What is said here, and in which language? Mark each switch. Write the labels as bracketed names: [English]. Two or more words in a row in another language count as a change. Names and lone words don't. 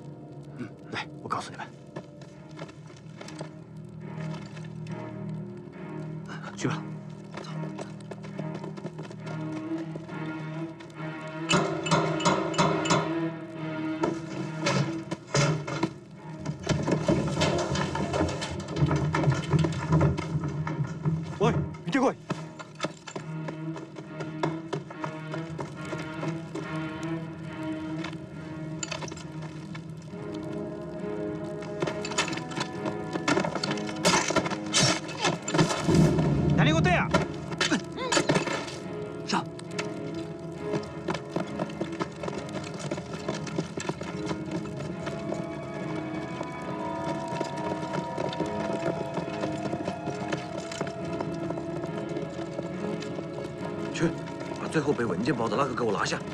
[Chinese] 来，我告诉你们，去吧。 [Japanese] おい、見てこい。何事や。 [Chinese] 上。去，把最后被文件包的那个给我拿下。